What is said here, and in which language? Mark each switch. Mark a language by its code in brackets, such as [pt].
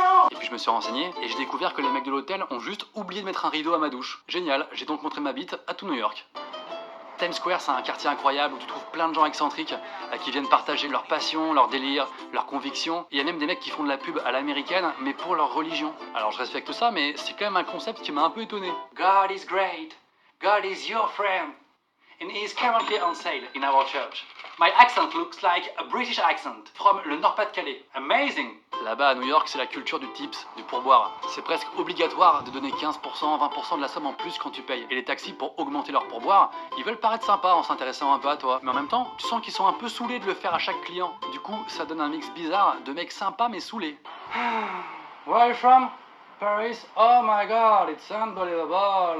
[fr] Et puis je me suis renseigné et j'ai découvert que les mecs de l'hôtel ont juste oublié de mettre un rideau à ma douche. Génial, j'ai donc montré ma bite à tout New York. Times Square, c'est un quartier incroyable où tu trouves plein de gens excentriques qui viennent partager leur passion, leur délire, leurs convictions. Il y a même des mecs qui font de la pub à l'américaine, mais pour leur religion. Alors je respecte ça, mais c'est quand même un concept qui m'a un peu étonné. [en] God is great, God is your friend, and he is currently on sale in our church. My accent looks like a British accent from le Nord-Pas-de-Calais. Amazing! [fr] Là-bas à New York, c'est la culture du tips, du pourboire. C'est presque obligatoire de donner 15%, 20% de la somme en plus quand tu payes. Et les taxis, pour augmenter leur pourboire, ils veulent paraître sympas en s'intéressant un peu à toi. Mais en même temps, tu sens qu'ils sont un peu saoulés de le faire à chaque client. Du coup, ça donne un mix bizarre de mecs sympas mais saoulés. [en] Where are you from? Paris? Oh my god, it's unbelievable.